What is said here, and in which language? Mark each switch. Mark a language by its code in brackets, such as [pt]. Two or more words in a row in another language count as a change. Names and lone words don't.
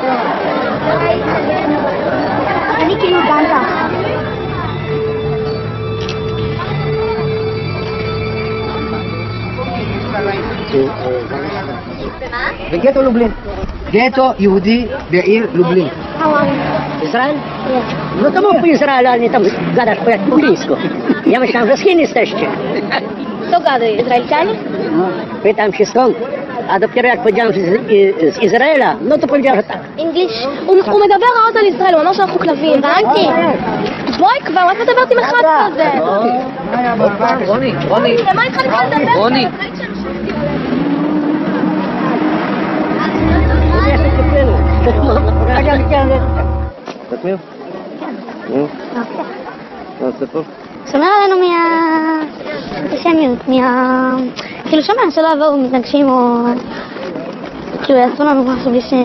[he] אני כאילו דנקה. בגטו לובלין. גטו יהודי בעיר לובלין. [pl] Izrael? No to mów po Izraelu, ale nie tam gadasz po jak po chińsku. Ja myślałem, że z Chin jesteście. Kto gada? Izraelczanie? Pytam się skąd. A dopiero jak powiedziałem, że z Izraela, no to powiedział, że tak. [en] English. [he] הוא מדבר רעות על ישראל, הוא אמר שאנחנו כלבים. הבנתי. בואי כבר, את מדברת עם אחד כזה. רוני. למה התחלת לדבר? רוני. שומר עלינו מהאנטישמיות, כאילו שומר שלא יבואו מתנגשים או כאילו יעשו לנו משהו בלי ש...